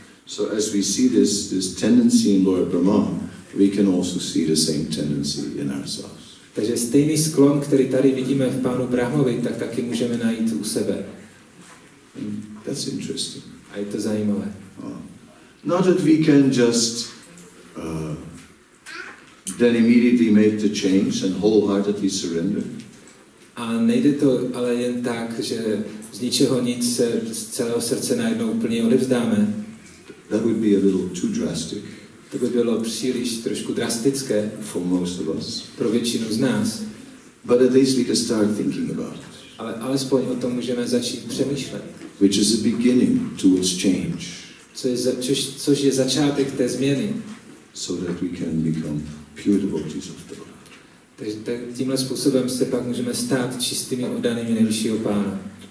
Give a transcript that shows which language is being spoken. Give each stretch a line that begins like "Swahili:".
English: So as we see this tendency in Lord Brahma, we can also see the same tendency in ourselves.
Czech: Takže stejný sklon, který tady vidíme v Pánu Brahmovi, tak taky můžeme najít u sebe.
English: That's interesting.
Czech: A je to zajímavé.
English: Not that we can just then immediately make the change and wholeheartedly surrender.
Czech: A nejde to ale jen tak, že z ničeho nic se z celého srdce najednou úplně odevzdáme.
English: That would be a little too drastic.
Czech: To by bylo příliš trošku drastické
English: for most of us.
Czech: Pro většinu z nás.
English: But at least we can start thinking about it.
Czech: Ale alespoň o tom můžeme začít přemýšlet.
English: Which is a beginning towards change.
Czech: Což je začátek té změny.
English: So that we can become pure devotees of the Lord.
Czech: Takže tímhle způsobem se pak můžeme stát čistými oddanými nejvyššího Pána.